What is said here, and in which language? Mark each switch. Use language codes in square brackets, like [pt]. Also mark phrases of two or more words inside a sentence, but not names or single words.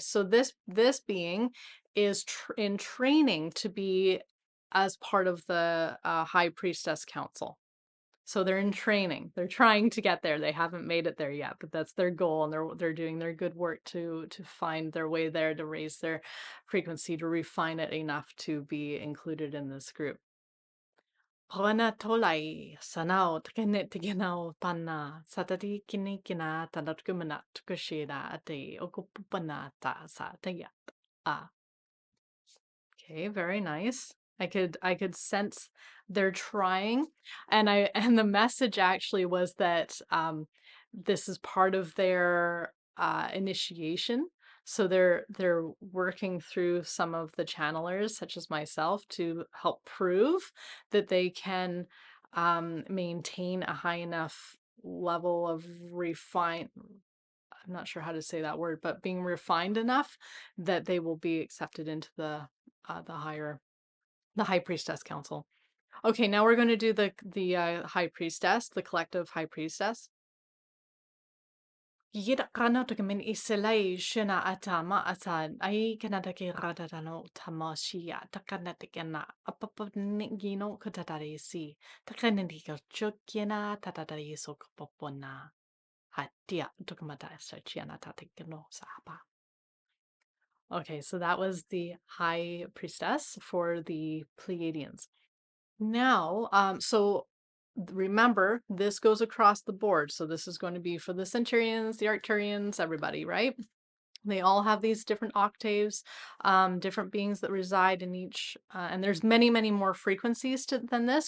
[en] So this being is in training to be as part of the High Priestess Council. So they're in training. They're trying to get there. They haven't made it there yet, but that's their goal, and they're doing their good work to find their way there, to raise their frequency, to refine it enough to be included in this group. Rona tolai sanao tkenet tigenao pana satati kinikina tanatkumana tukushira ate okupupanata sa tayat. Ah, okay, very nice. I could sense they're trying, and I and the message actually was that this is part of their initiation. So they're working through some of the channelers, such as myself, to help prove that they can maintain a high enough level of refine. I'm not sure how to say that word, but being refined enough that they will be accepted into the high priestess council. Okay, now we're going to do the high priestess, the collective high priestess. Yida kana to min iselai shina atama atan ai kana take radano tamashia takana tikena apapa ningino katatari si takana dika chukina tatatari so kapopona hatia tukamata sachiana tatikano sapa. Okay, so that was the high priestess for the Pleiadians. Now, remember, this goes across the board. So this is going to be for the Centurions, the Arcturians, everybody, right? They all have these different octaves, different beings that reside in each, and there's many, many more frequencies than this.